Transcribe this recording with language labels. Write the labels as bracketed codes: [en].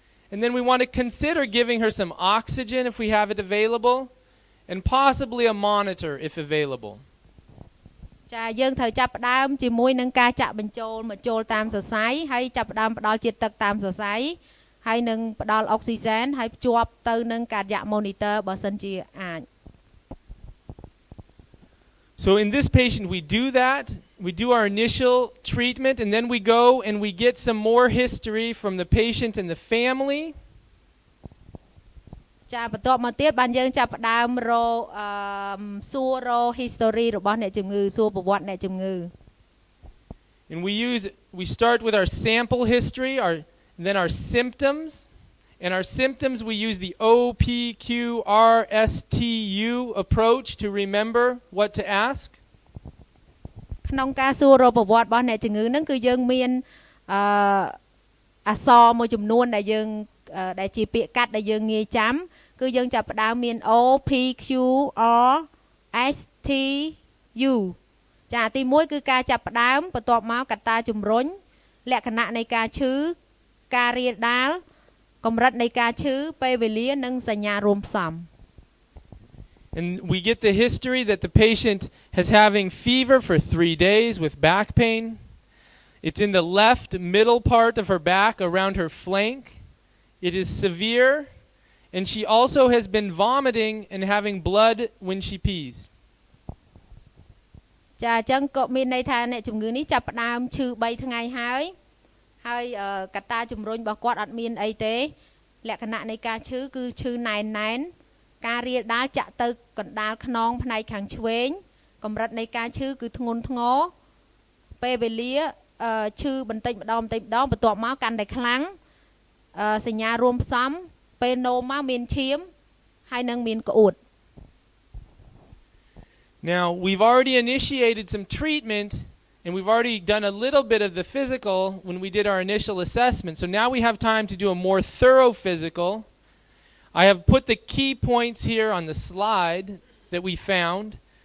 [en] And then we want to consider giving her some oxygen if we have it available, and possibly a monitor if available. [km] ចាយើងត្រូវចាប់ផ្ដើមជាមួយនឹងការចាក់បញ្ចូលមកចូលតាមសរសៃហើយចាប់ផ្ដើមផ្ដល់ជាតិទឹកតាមសរសៃហើយនឹងផ្ដល់អុកស៊ីហ្សែនហើយភ្ជាប់ទៅនឹងការយ៉ាក់ monitor បើសិនជាអាច [en] So in this patient we do that. We do our initial treatment, and then we go and we get some more history from the patient and the family. [km] ចាបន្ទាប់មកទៀតបានយើងចាប់ផ្ដើមរកសួររក history របស់អ្នកជំងឺសួរប្រវត្តិអ្នកជំងឺ [en] And we start with our sample history, then our symptoms. And our symptoms we use the OPQRSTU approach to remember what to ask. [km] ក្នុងការសួររកប្រវត្តិរបស់អ្នកជំងឺហ្នឹងគឺយើងមានអក្សរមួយចំនួនដែលយើងដែលជាពាក្យកាត់ដែលយើងងាយចាំគឺយើងចាប់ផ្ដើមមាន O P Q R S T U ចាទី1គឺការចាប់ផ្ដើមបន្ទាប់មកកត្តាជំរុញលក្ខណៈនៃការឈឺការរាលដាលកម្រិតនៃការឈឺពេលវេលានិងសញ្ញារួមផ្សំ [en] And we get the history that the patient is having fever for 3 days with back pain. It's in the left middle part of her back around her flank. It is severe, and she also has been vomiting and having blood when she pees. [km] ចាអញ្ចឹងក៏មានន័យថាអ្នកជំងឺនេះចាប់ផ្ដើមឈឺ3ថ្ងៃហើយកត្តាជំរុញរបស់គាត់អត់មានអីទេលក្ខណៈនៃការឈឺគឺឈឺណែនការរាលដាលចាក់ទៅកណ្ដាលខ្នងផ្នែកខាងឆ្វេងកម្រិតនៃការឈឺគឺធ្ងន់ធ្ងរពេលវេលាឈឺបន្តិចម្ដងបន្ទាប់មកកាន់តែខ្លាំងសញ្ញារួមផ្សំពេលនោមមកមានឈាមហើយនឹងមានក្អួត [en] Now we've already initiated some treatment and we've already done a little bit of the physical when we did our initial assessment. So now we have time to do a more thorough physical. I have put the key points here on the slide that we found.